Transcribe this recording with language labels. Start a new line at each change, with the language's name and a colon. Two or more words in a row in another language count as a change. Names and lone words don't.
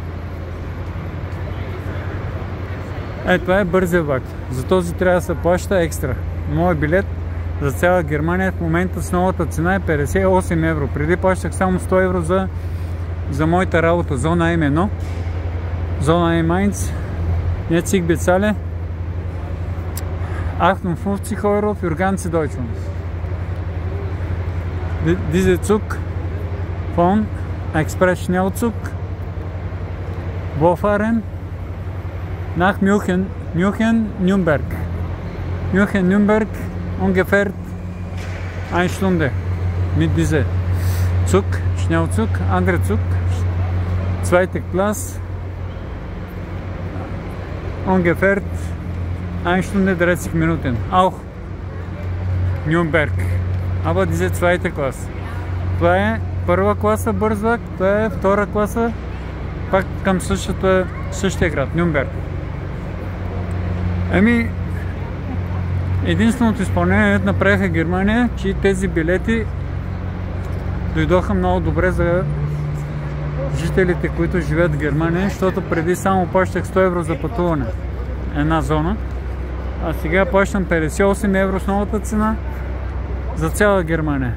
Bulgarian: Това е бързия влак. За този трябва да се плаща екстра. Моят билет за цяла Германия в момента с новата цена е 58 евро. Преди плащах само 100 евро за моята работа. Зона М1. Зона М1.
German: Jetzt ich bezahle 58 Euro für ganze Deutschland. Dieser Zug von Express Schnellzug wo fahren? Nach München-Nürnberg. München-Nürnberg ungefähr 1 Stunde mit dieser. Zug, Schnellzug, anderer Zug, zweite Klasse, ungefähr 1 Stunde 30 Minuten, auch Nürnberg, aber diese zweite Klasse.
Bulgarian: Това е първа класа бърз влак, това е втора класа, пак към същия град, Нюрнберг. Ами, единственото изпълнение направиха Германия, че тези билети дойдоха много добре за жителите, които живеят в Германия, защото преди само плащах 100 евро за пътуване една зона, а сега плащам 58 евро с новата цена за цяла Германия.